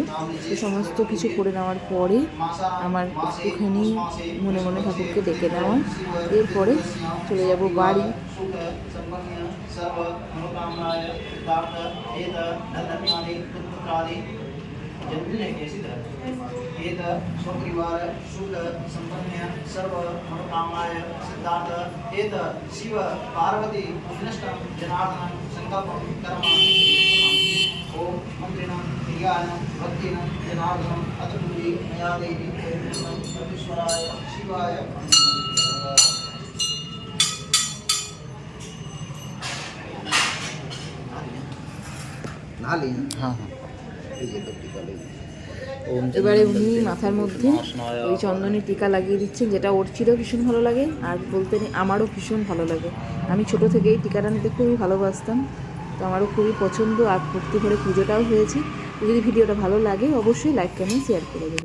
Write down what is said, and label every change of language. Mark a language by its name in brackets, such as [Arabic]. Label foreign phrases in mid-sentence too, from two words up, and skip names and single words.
[Bangla] তো সমস্ত কিছু করে নেওয়ার পরে আমার একটুখানি মনে মনে ঠাকুরকে ডেকে নেওয়া, এরপরে চলে যাব বাড়ি। [Sanskrit] एत स्वपरिवार सुख संपन्न सर्व मनोकामनाय सिद्धार्थ एत शिव पार्वती कृष्ण जनार्दन संकल्प कर्म ओम मंत्रिणं क्रियानं भक्तिनं जनार्दन अतुली मया देवी ईश्वराय शिवाय नाली हाँ हाँ [Bangla] এবারে উনি মাথার মধ্যে ওই চন্দনের টিকা লাগিয়ে দিচ্ছেন, যেটা ওর ছিল ভীষণ ভালো লাগে আর বলতে আমারও ভীষণ ভালো লাগে। আমি ছোট থেকেই টিকাটা নিতে খুবই ভালোবাসতাম, তো আমারও খুবই পছন্দ আর ভক্তি করে পুজোটাও হয়েছে। যদি ভিডিওটা ভালো লাগে অবশ্যই [English] like comment share [Bangla] করে দেবে।